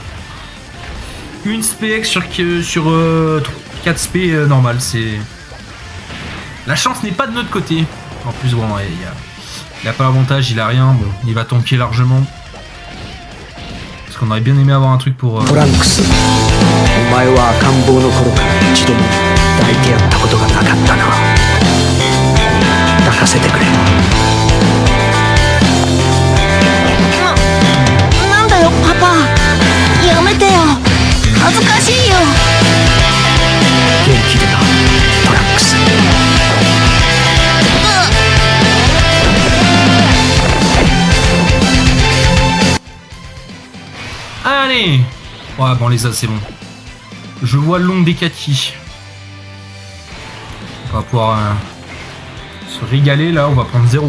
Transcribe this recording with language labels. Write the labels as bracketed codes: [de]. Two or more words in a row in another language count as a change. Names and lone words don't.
[fr] Une SPX sur 4 SP normal, c'est. La chance n'est pas de notre côté. En plus, bon, il a pas l'avantage, il a rien. Bon, il va tanker largement. Parce qu'on aurait bien aimé avoir un truc pour. Trunks, [ja] お前は赤ん坊の頃から一度も抱いてやったことがなかったな。抱かせてくれ。なんだよ、パパ。やめてよ。恥ずかしいよ。元気でな、トランクス。 [fr] Allez. Ouais, bon, les as, c'est bon. Je vois le long des Kati. On va pouvoir se régaler là, on va prendre 0.